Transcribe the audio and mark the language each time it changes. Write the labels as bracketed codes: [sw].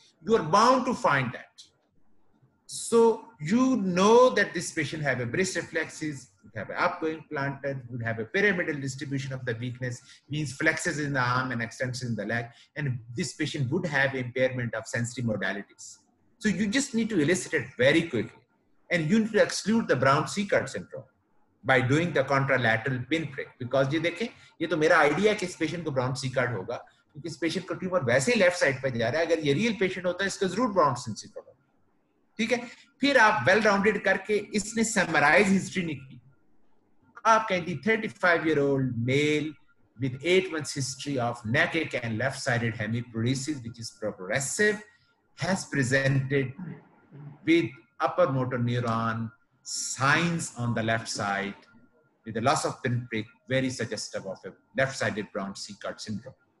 [en] You are bound to find that. So you know that this patient have a wrist reflexes, would have an upgoing plantar, would have a pyramidal distribution of the weakness, means flexes in the arm and extensions in the leg, and this patient would have impairment of sensory modalities. So you just need to elicit it very quickly, and you need to exclude the Brown-Sequard syndrome by doing the contralateral pinprick, because [hi] ये देखें, ये तो मेरा idea है कि इस patient को Brown-Sequard होगा, क्योंकि इस पेशेंट का ट्यूमर वैसे ही लेफ्ट साइड पे जा रहा है, अगर ये रियल पेशेंट होता है इसका जरूर Brown-Sequard होगा, ठीक है। फिर आप वेल राउंडेड करके इसने समराइज हिस्ट्री निकली, आप कहेंगे [en] 35-year-old male with 8 months history of neck ache and left-sided hemiparesis, which is progressive, has presented with upper motor neuron signs on the left side with the loss of pinprick, very suggestive of a left-sided Brown-Sequard syndrome.